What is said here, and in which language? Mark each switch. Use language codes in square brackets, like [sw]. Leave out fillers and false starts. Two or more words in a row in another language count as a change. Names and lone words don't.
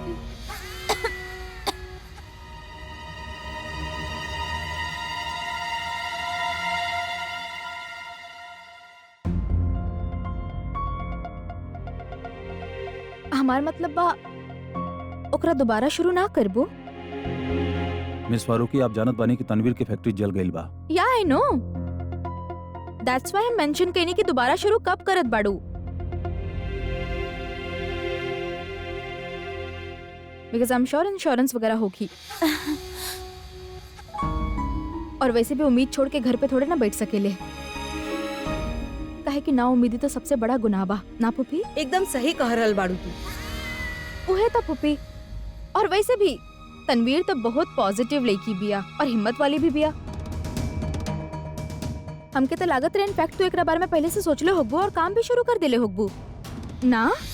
[bho] हमार मतलब बा ओकरा दोबारा शुरू ना करबो? मिस फारूकी, आप जानत बानी कि तनवीर की फैक्ट्री जल गईल बा। [en] Yeah I know, that's why [bho] हम मेंशन कईनी कि दोबारा शुरू कब करत बाड़ू। [en] Because I am sure insurance [bho] वगैरह होगी। और वैसे भी उम्मीद छोड़ के घर पे थोड़े ना बैठ सकेले। काहे कि ना उम्मीदी तो सबसे बड़ा गुनाह बा, ना पुपी? एकदम सही कह रहल बाड़ू तू। उहे तो पुपी। और वैसे भी तनवीर तो बहुत पॉजिटिव लड़की बिया और हिम्मत वाली भी बिया। हमके तो लागत रहे इनफैक्ट तू एकरा बारे में पहले से सोचले होगबू और काम भी शुरू कर देले होगबू ना?